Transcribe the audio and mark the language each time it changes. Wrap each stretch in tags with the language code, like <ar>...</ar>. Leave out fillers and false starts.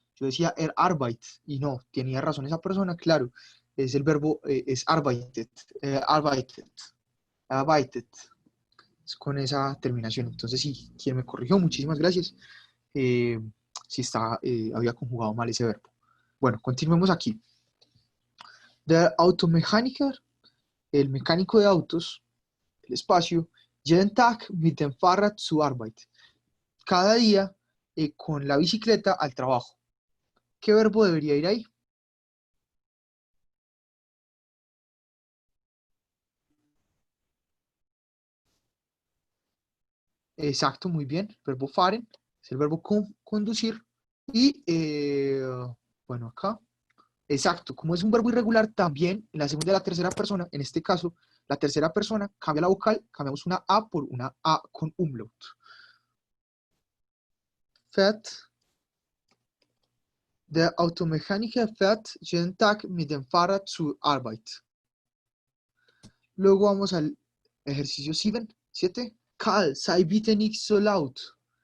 <es>Yo decía Arbeit, y no, tenía razón esa persona, claro, es el verbo, es arbeitet, arbeitet, arbeitet, es con esa terminación. Entonces sí, quien me corrigió, muchísimas gracias, eh, si había conjugado mal ese verbo. Bueno, continuemos aquí.</es> <de>Der Automechaniker,</de> <es>el mecánico de autos, el espacio,</es> <de>jeden Tag mit dem Fahrrad zur Arbeit.</de> <es>Cada día con la bicicleta al trabajo. ¿Qué verbo debería ir ahí? Exacto, muy bien. El verbo fahren es el verbo conducir. Y bueno, acá. Exacto, como es un verbo irregular, también en la segunda y la tercera persona, en este caso, la tercera persona cambia la vocal, cambiamos una A por una A con umlaut.</es> <de>Fährt. Der Automechaniker fährt jeden Tag mit dem Fahrrad zur Arbeit.</de> <es>Luego vamos al ejercicio 7.</es> <de>Karl, sei bitte nicht so laut.</de>